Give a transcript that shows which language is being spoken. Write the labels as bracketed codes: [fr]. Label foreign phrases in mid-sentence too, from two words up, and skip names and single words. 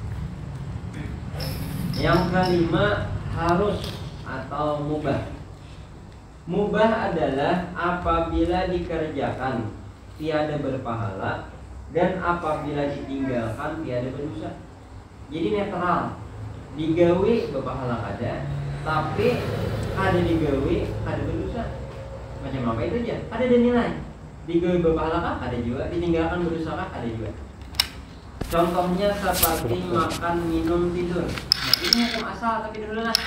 [id] Yang kelima harus atau mubah. Mubah adalah apabila dikerjakan tiada berpahala dan apabila ditinggalkan tiada berdosa. [bjn] Jadi netral, digawi berpahala kada, tapi ada digawi ada berdosa. Macam apa itu aja? Ada nilai. Digawi berpahala kah? Ada juga. [id] Ditinggalkan berdosa kah? Ada juga. Contohnya seperti makan, minum, tidur. Nah, ini hukum asal, tapi dulu lah.